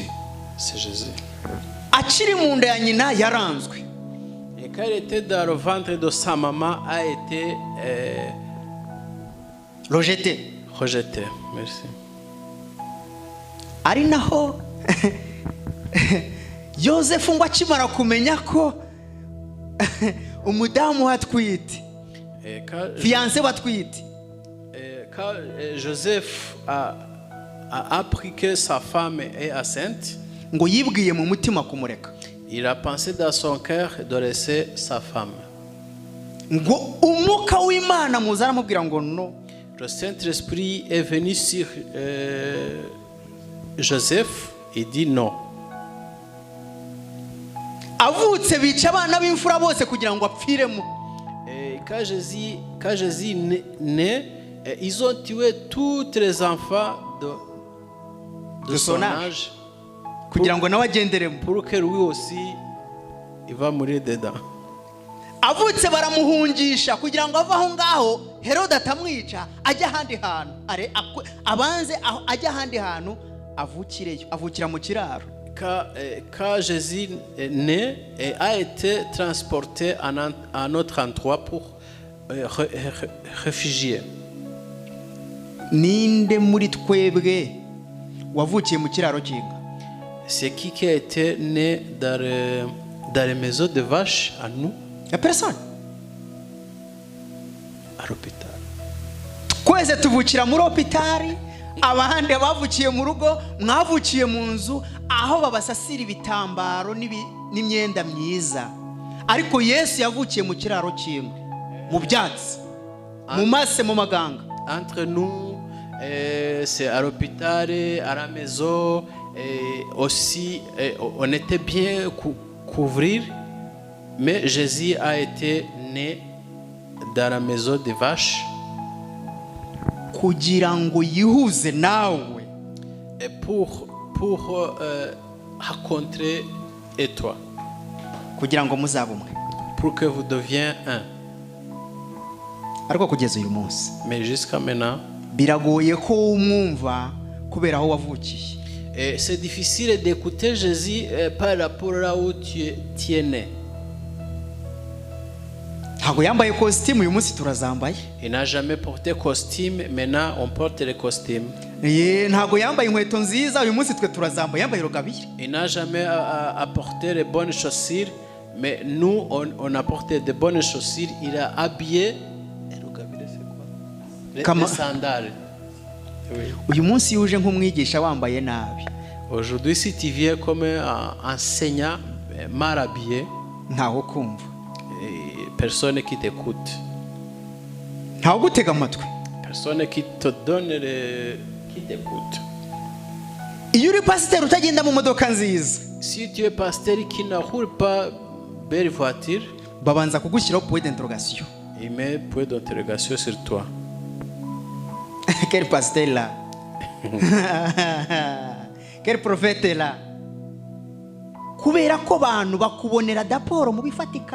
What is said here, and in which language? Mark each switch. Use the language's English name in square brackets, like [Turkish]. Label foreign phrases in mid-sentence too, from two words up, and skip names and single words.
[French] C'est Jésus. [Kinyarwanda] akiri mu nda ya nyina yaranzwe. [French] Et quand il était dans le ventre de sa maman, a été rejeté. rejeté. Merci. [Kinyarwanda] ari naho Yosefu ngo akimara kumenya ko umudamu watwite fiancé watwite, [French] quand Joseph a appris que sa femme est enceinte, [Kinyarwanda] ngo yibwiye mu mutima kumureka. [French] il a pensé dans son cœur de laisser sa femme. [Kinyarwanda] ngo umwuka w'Imana muza aramubwira ngo no. [French] Le Saint-Esprit est venu sur Joseph et dit non. [Kinyarwanda] avutse bica abana b'imfura bose kugira ngo apfiremo. [French] Et quand Jésus naît, ils ont tué tous les enfants de son âge [Kinyarwanda] kugira ngo nawe agenderemo. [French] pour que lui aussi il va mourir dedans. [Kinyarwanda] avutse baramuhungisha kugira ngo ave aho ngaho Herode atamwica ajya ahandi hantu abanze ajya ahandi hantu avukireyo, avukira mu kiraro. [French] Quand Jésus est né et a été transporté à un autre endroit pour réfugier. [Kinyarwanda] ninde muri twebwe wavukiye mu kiraro cy'inka? [French] C'est qui a été né dans les maisons de vaches à nous? Ya personne. À l'hôpital. [Kinyarwanda] Twese tuvukira muri hopitali, abandi bavukiye mu rugo, mwavukiye mu nzu aho babasasira ibitambaro n'imyenda myiza. Ariko Yesu yavukiye mu kiraro cy'inka, mu byatsi, mu mase, mu maganga. [French] Entre nous, c'est à l'hôpital, à la maison, et aussi on était bien couvrir, mais Jésus a été né dans la maison des vaches. [Kinyarwanda] Kugira ngo yihuze nawe, [French] et pour rencontrer et toi, [Kinyarwanda] kugira ngo muzabe umwe. [French] pour que vous deveniez un. [Kinyarwanda] Ariko kugeza uyu munsi, [French] Mais jusqu'à maintenant, [Kinyarwanda] biragoye ko umwumva kubera aho wavukiye. [French] et c'est difficile d'écouter Jésus par rapport là où tu es né. [Kinyarwanda] Ntabwo yambaye costume, uyu munsi turazambaye. [French] Il n'a jamais porté costume, maintenant on porte les costumes. [Kinyarwanda] Ntabwo yambaye inkweto nziza, uyu munsi twe turazambaye, yambaye rugabire. [French] Il n'a jamais apporté les bonnes chaussures, mais nous on a porté de bonnes chaussures. Il a habillé. Les sandales. Oui. [Kinyarwanda] Uyu munsi uje nk'umwigisha wambaye nabi, [French] Aujourd'hui, si tu viens comme un enseignant mal habillé, [Kinyarwanda] ntaho kumva, [French] personne qui t'écoute, [Kinyarwanda] ntaho gutega amatwi. [French] personne qui te donne qui t'écoute. [Kinyarwanda] Iyo uri pasiteri utagenda mu modoka nziza, [French] Si tu es pasteur qui ne roule pas belle voiture, [Kinyarwanda] babanza kugushyiraho [French] point d'interrogation. il met point d'interrogation sur toi. Quel pasteur là? Quel prophète là? [Kinyarwanda] Kubera ko abantu bakubonera daporo mu bifatika.